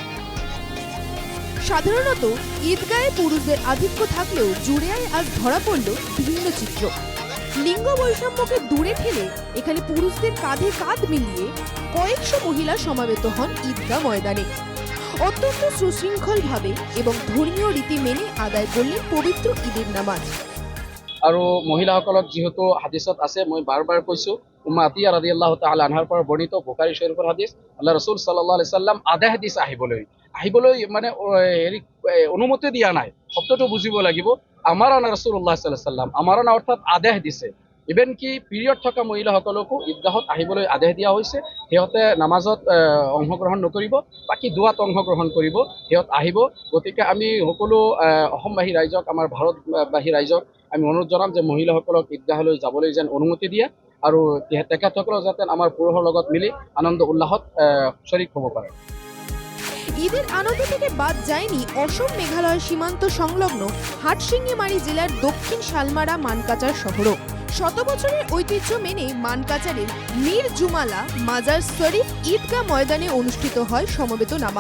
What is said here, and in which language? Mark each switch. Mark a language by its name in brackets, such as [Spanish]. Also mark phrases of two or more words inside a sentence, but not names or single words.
[Bangla] সাধারণত ঈদগাহে পুরুষদের আধিক্য থাকলেও জুড়িয়ায় আজ ধরা পড়ল বিভিন্ন চিত্র। লিঙ্গ বৈষম্যকে দূরে ঠেলে এখানে পুরুষদের কাঁধে কাঁধ মিলিয়ে কয়েকশো মহিলা সমাবেত হন ঈদগাহ ময়দানে। অত্যন্ত সুশৃঙ্খলভাবে এবং ধর্মীয় রীতি মেনে আদায় করলেন পবিত্র ঈদের নামাজ। [Assamese] আৰু মহিলাসকলক যিহেতু হাদিছত আছে, মই বাৰ কৈছো, উম্মা আতিয়া [Arabic] رضي الله تعالى [Assamese] আনহাৰ পৰা বৰ্ণিত বুখাৰী শৰীফৰ হাদিছ, আল্লাহ ৰাসূল [Arabic] صلى الله عليه وسلم [Assamese] আদেশ দিছে আহিবলৈ মানে হেৰি অনুমতি দিয়া নাই। শব্দটো বুজিব লাগিব, [Arabic] أمرنا رسول الله صلى الله عليه وسلم, [Assamese] আমাৰানা অৰ্থাৎ আদেশ দিছে। ইভেন কি পিৰিয়ড থকা মহিলাসকলকো ঈদগাহত আহিবলৈ আদেশ দিয়া হৈছে। সিহঁতে নামাজত অংশগ্ৰহণ নকৰিব, বাকী দুৱাত অংশগ্ৰহণ কৰিব, সিহঁত আহিব। গতিকে আমি সকলো অসমবাসী ৰাইজক, আমাৰ ভাৰতবাসী ৰাইজক আমি অনুৰোধ জনাম যে মহিলাসকলক ঈদগাহলৈ যাবলৈ যেন অনুমতি দিয়ে আৰু তেখেতসকলক যাতে আমাৰ পুৰুষৰ লগত মিলি আনন্দ উল্লাসত শৰীক হ'ব পাৰে। [Bangla] ঈদের আনন্দ থেকে বাদ যায়নি অসম মেঘালয় সীমান্ত সংলগ্ন হাটশিঙ্গিমারি জেলার দক্ষিণ শালমারা মানকাচার শহরও। শত বছরের ঐতিহ্য মেনে মানকাচারের মীর জুমালা মাজার শরীফ ঈদগাহ ময়দানে অনুষ্ঠিত হয় সমবেত নামাজ।